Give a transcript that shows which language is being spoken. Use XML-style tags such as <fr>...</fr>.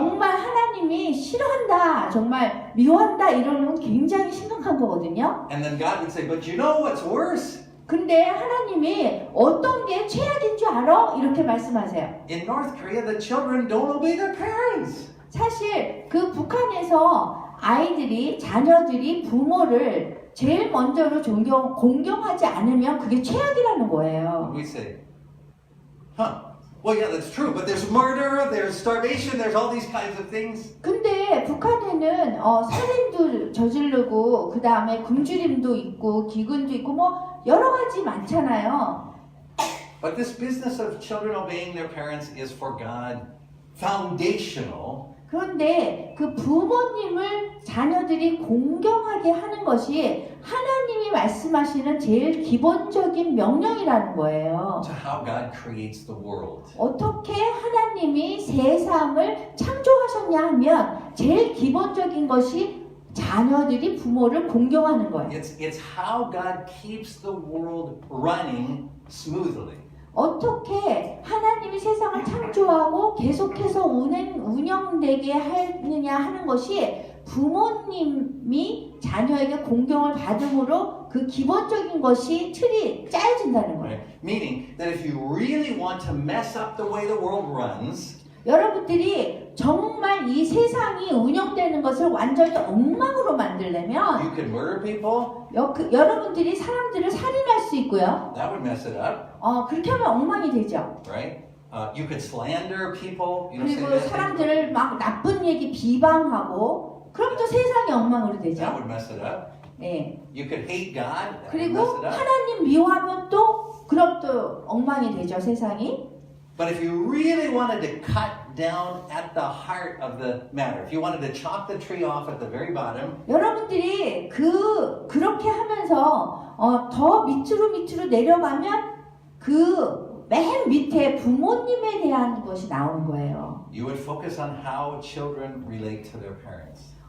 <ko>정말 하나님이 싫어한다, 정말 미워한다 이러는 건 굉장히 심각한 거거든요.</ko> <en>And then God would say, but you know what's worse?</en> <ko>근데 하나님이 어떤 게 최악인 줄 알아? 이렇게 말씀하세요.</ko> <en>In North Korea, the children don't obey their parents.</en> <ko>사실 그 북한에서 자녀들이 부모를 제일 먼저로 공경하지 않으면 그게 최악이라는 거예요.</ko> <en>We say, well, yeah, that's true, but there's murder, there's starvation, there's all these kinds of things.</en> <ko>근데 북한에는 살인도 저지르고 그 다음에 굶주림도 있고 기근도 있고 뭐 여러 가지 많잖아요.</ko> <en>But this business of children obeying their parents is for God foundational.</en> <ko>그런데 그 부모님을 자녀들이 공경하게 하는 것이 하나님이 말씀하시는 제일 기본적인 명령이라는 거예요.</ko> <en>To how God creates the world.</en> <ko>어떻게 하나님이 세상을 창조하셨냐 하면 제일 기본적인 것이 자녀들이 부모를 공경하는 거예요.</ko> <en>It's how God keeps the world running smoothly.</en> <ko>어떻게 하나님이 세상을 창조하고 계속해서 운영되게 하느냐 하는 것이 부모님이 자녀에게 공경을 받음으로 그 기본적인 것이 틀이 짜여진다는 거예요.</ko> <en>Right? Meaning that if you really want to mess up the way the world runs,</en> <ko>여러분들이 정말 이 세상이 운영되는 것을 완전히 엉망으로 만들려면</ko> <en>you can murder people,</en> <ko>여러분들이 사람들을 살인할 수 있고요.</ko> <en>that would mess it up,</en> <ko>그렇게 하면 엉망이 되죠.</ko> <en>right? You could slander people, say</en> <ko>그리고</ko> <en>bad things.</en> <ko>사람들을 막 나쁜 얘기 비방하고 그럼 또 세상이 엉망으로</ko> <en>That</en> <ko>되죠.</ko> <en>would mess it up.</en> <ko>네.</ko> <en>You could hate God, that would</en> <ko>그리고</ko> <en>mess it up.</en> <ko>하나님 미워하면 그럼 또 엉망이 되죠, 세상이.</ko> <en>But if you really wanted to cut down at the heart of the matter, if you wanted to chop the tree off at the very bottom,</en> <ko>여러분들이 그렇게 하면서 더 밑으로 내려가면 맨 밑에 부모님에 대한 것이 나오는 거예요.</ko> <en>you would focus on how children relate to their parents.</en>